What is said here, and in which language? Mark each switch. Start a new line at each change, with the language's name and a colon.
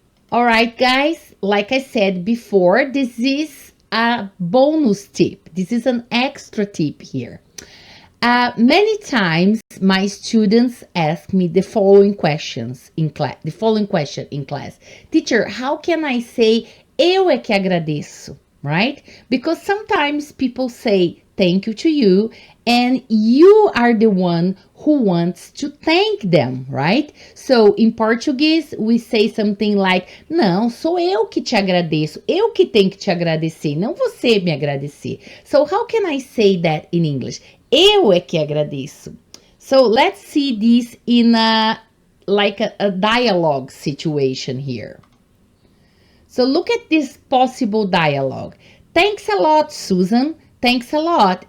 English: All right, guys, like I said before, this is a bonus tip. This is an extra tip here. Many times my students ask me the following questions in class. The following question in class. Teacher, how can I say
Portuguese: eu é que agradeço?
English: Right? Because sometimes people say thank you to you and you are the one who wants to thank them, right? So in Portuguese we say something like,
Portuguese: não, sou eu que te agradeço, eu que tenho que te agradecer, não você me agradecer.
English: So how can I say that in English?
Portuguese: Eu é que agradeço.
English: So let's see this in a dialogue situation here. So look at this possible dialogue. Thanks a lot, Susan. Thanks a lot.